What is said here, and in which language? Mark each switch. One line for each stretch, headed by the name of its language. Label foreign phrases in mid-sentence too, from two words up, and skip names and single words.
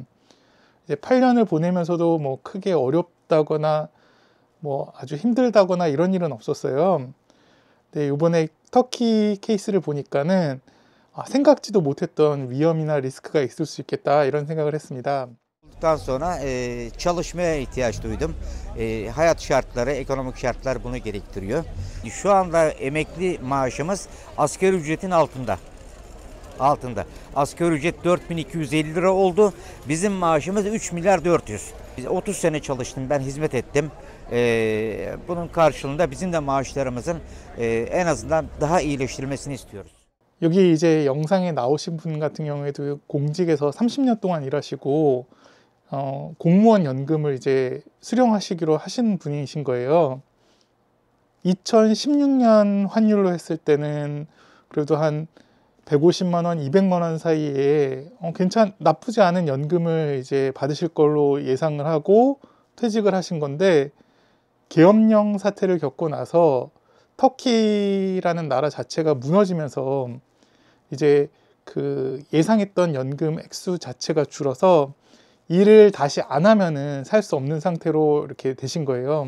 Korean: 이제 8년을 보내면서도 뭐 크게 어렵다거나 뭐 아주 힘들다거나 이런 일은 없었어요. 근데 이번에 터키 케이스를 보니까는 생각지도 못했던 위험이나 리스크가 있을 수 있겠다 이런 생각을 했습니다.
Turkish: Olduktan sonra çalışmaya ihtiyaç duydum. Hayat şartları, ekonomik şartlar bunu gerektiriyor. Şu anda emekli maaşımız asgari ücretin altında. Asgari ücret 4250 lira oldu. Bizim maaşımız 3 milyar 400. 30 sene çalıştım, ben hizmet ettim. Bunun karşılığında bizim de maaşlarımızın en azından daha iyileştirilmesini istiyoruz.
Korean: 여기 이제 영상에 나오신 분 같은 경우에도 공직에서 30년 동안 일하시고 공무원 연금을 이제 수령하시기로 하신 분이신 거예요. 2016년 환율로 했을 때는 그래도 한 150만 원, 200만 원 사이에 나쁘지 않은 연금을 이제 받으실 걸로 예상을 하고 퇴직을 하신 건데, 계엄령 사태를 겪고 나서 터키라는 나라 자체가 무너지면서 이제 그 예상했던 연금 액수 자체가 줄어서 일을 다시 안 하면은 살 수 없는 상태로 이렇게 되신 거예요.